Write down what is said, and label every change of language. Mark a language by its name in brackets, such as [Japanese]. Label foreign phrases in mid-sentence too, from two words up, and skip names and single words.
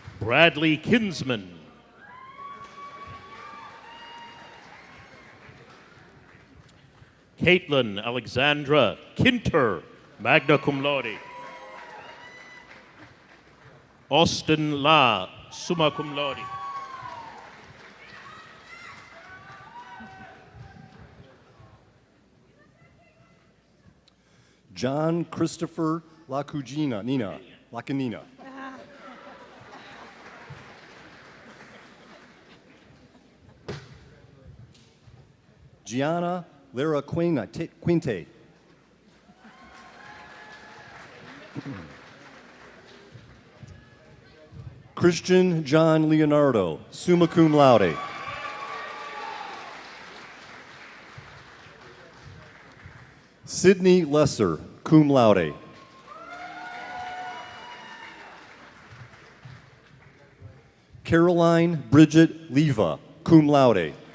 [English] Bradley Kinsman. Caitlin Alexandra Kinter, [Latin] magna cum laude. [English] Austin La, [Latin] summa cum laude. [English] John Christopher Lacanina. Gianna Lara Quinte. Christian John Leonardo, [Latin] summa cum laude. [English] Sydney Lesser, [Latin] cum laude. [English] Caroline Bridget Leva, [Latin] cum laude.